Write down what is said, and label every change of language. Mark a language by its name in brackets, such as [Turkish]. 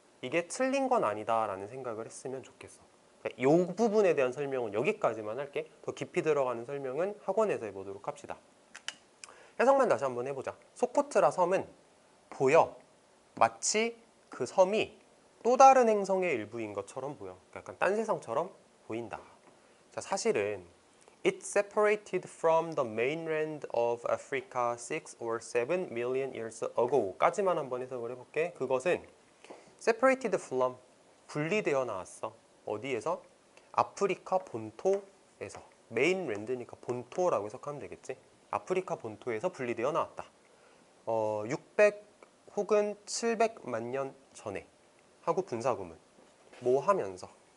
[Korean] 이게 틀린 건 아니다라는 생각을 했으면 좋겠어. 이 부분에 대한 설명은 여기까지만 할게. 더 깊이 들어가는 설명은 학원에서 해보도록 합시다. 해석만 다시 한번 해보자. 소코트라 섬은 보여. 마치 그 섬이 또 다른 행성의 일부인 것처럼 보여. 약간 딴 세상처럼 보인다. 자, 사실은 [English] It separated from the mainland of Africa 6 or 7 million years ago [Korean] 까지만 한번 해석을 해볼게. 그것은 separated from, 분리되어 나왔어. 어디에서? 아프리카 본토에서. mainland니까 본토라고 해석하면 되겠지. 아프리카 본토에서 분리되어 나왔다. 600 혹은 700만 년 전에 하고 분사구문. 뭐 하면서?